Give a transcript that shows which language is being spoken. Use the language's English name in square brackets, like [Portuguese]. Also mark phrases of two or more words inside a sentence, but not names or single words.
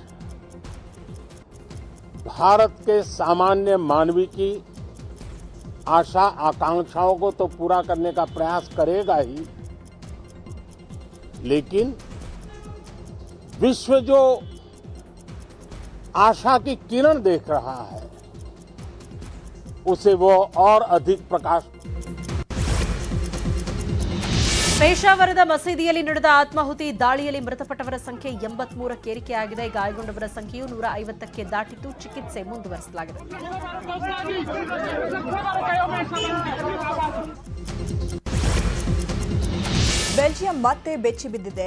[Hindi] भारत के सामान्य मानवी की आशा आकांक्षाओं को तो पूरा करने का प्रयास करेगा ही, लेकिन विश्व जो आशा की किरण देख रहा है उसे वो और अधिक प्रकाश. [Kannada] ಪೇಶಾವರದ ಮಸೀದಿಯಲ್ಲಿ ನಡೆದ ಆತ್ಮಾಹುತಿ ದಾಳಿಯಲ್ಲಿ ಮೃತಪಟ್ಟವರ ಸಂಖ್ಯೆ 83ಕ್ಕೆ ಏರಿಕೆಯಾಗಿದೆ. ಗಾಯಗೊಂಡವರ ಸಂಖ್ಯೆಯು 150ಕ್ಕೆ ದಾಟಿದ್ದು ಚಿಕಿತ್ಸೆ ಮುಂದುವರಿಸಲಾಗಿದೆ. ಬೆಲ್ಜಿಯಂ ಮತ್ತೆ ಬೆಚ್ಚಿ ಬಿದ್ದಿದೆ.